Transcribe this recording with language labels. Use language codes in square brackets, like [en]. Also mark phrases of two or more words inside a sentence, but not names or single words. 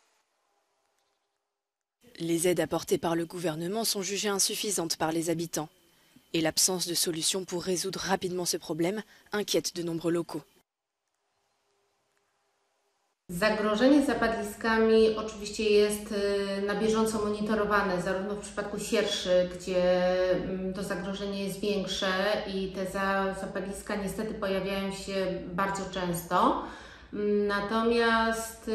[fr] Les aides apportées par le gouvernement sont jugées insuffisantes par les habitants. Et l'absence de solution pour résoudre rapidement ce problème inquiète de nombreux locaux. [pl] Zagrożenie zapadliskami oczywiście jest na bieżąco monitorowane, zarówno w przypadku sierszy, gdzie to zagrożenie jest większe i te zapadliska niestety pojawiają się bardzo często.